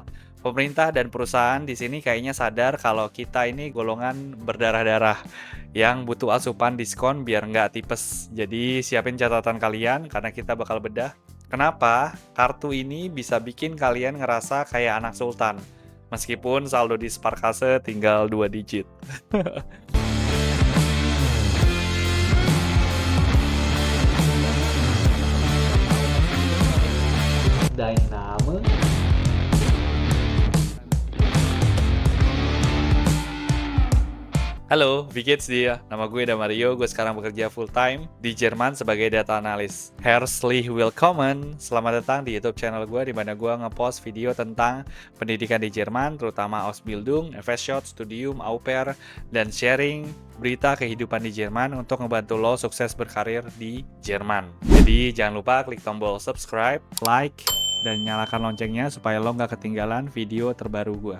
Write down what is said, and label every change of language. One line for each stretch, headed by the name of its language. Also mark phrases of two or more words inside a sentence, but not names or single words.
Indonesian: Pemerintah dan perusahaan di sini kayaknya sadar kalau kita ini golongan berdarah-darah yang butuh asupan diskon biar nggak tipes. Jadi siapin catatan kalian karena kita bakal bedah kenapa kartu ini bisa bikin kalian ngerasa kayak anak sultan. Meskipun saldo di Sparkasse tinggal 2 digit.
German: Dein Name? Halo, wie geht's dir?
Indonesian: Nama gue Damario, gue sekarang bekerja
English: full time
Indonesian: di Jerman sebagai data analis.
German: Herzlich willkommen,
Indonesian: selamat datang di YouTube channel gue di mana gue ngepost video tentang pendidikan di Jerman, terutama
German: Ausbildung, FSJ, Studium, Au Pair,
Indonesian: dan sharing berita kehidupan di Jerman untuk ngebantu lo sukses berkarir di Jerman. Jadi jangan lupa klik tombol subscribe, like, dan nyalakan loncengnya supaya lo nggak ketinggalan video terbaru gue.